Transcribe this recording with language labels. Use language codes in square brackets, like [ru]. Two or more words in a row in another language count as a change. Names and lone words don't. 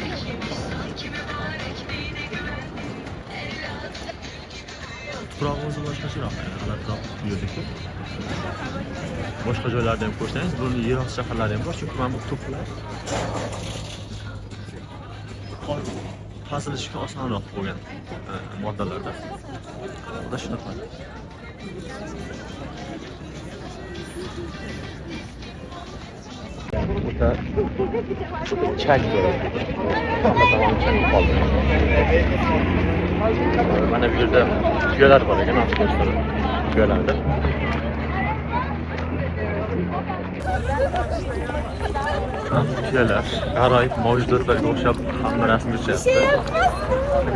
[uz] Tuprog'imiz boshqacharoq, g'alatiroq yo'lda. Boshqa joylarda ham ko'rsangiz, buni yer osti shaharlari ham bor, chunki mana bu to'plar qasilishga osonroq bo'lgan moddalarda. Bunda shunaqa. [tr] Burada çay koyuyor. Tamam çay oldu. [uz] Mana bu yerda tuyalar bor ekan, arkadaşlar. Tuyalarda. Tuyalar, g'aroyib mavjudotlarga o'xshab hamma rasm tushyapti.